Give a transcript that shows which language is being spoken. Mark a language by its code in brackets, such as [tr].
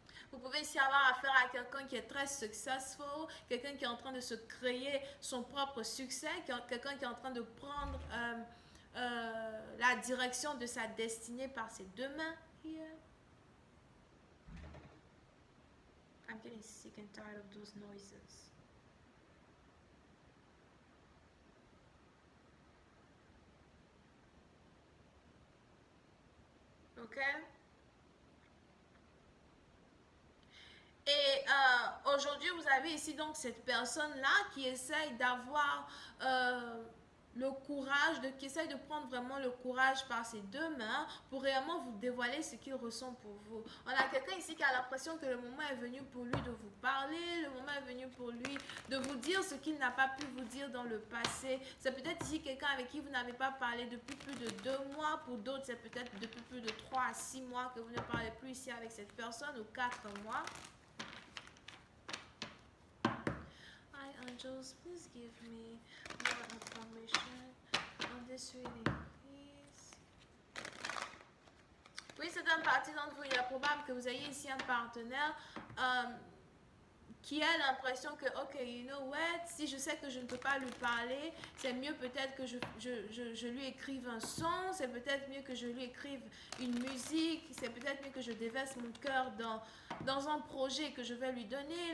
[fr] Vous pouvez ici avoir affaire à quelqu'un qui est très successful, quelqu'un qui est en train de se créer son propre succès, quelqu'un qui est en train de prendre la direction de sa destinée par ses deux mains. [en] Here. I'm getting sick and tired of those noises. Ok? [fr] Et aujourd'hui, vous avez ici donc cette personne-là qui essaye d'avoir le courage, qui essaye de prendre vraiment le courage par ses deux mains pour réellement vous dévoiler ce qu'il ressent pour vous. On a quelqu'un ici qui a l'impression que le moment est venu pour lui de vous parler, le moment est venu pour lui de vous dire ce qu'il n'a pas pu vous dire dans le passé. C'est peut-être ici quelqu'un avec qui vous n'avez pas parlé depuis plus de 2 mois. Pour d'autres, c'est peut-être depuis plus de 3 à 6 mois que vous ne parlez plus ici avec cette personne, ou 4 mois. [en] Hi angels, please give me more information on this reading, please. [fr] Oui, c'est un parti d'entre vous. Il est probable que vous ayez ici un partenaire qui a l'impression que, [en] ok, you know what, [fr] si je sais que je ne peux pas lui parler, c'est mieux peut-être que je lui écrive un son, c'est peut-être mieux que je lui écrive une musique, c'est peut-être mieux que je déverse mon cœur dans un projet que je vais lui donner.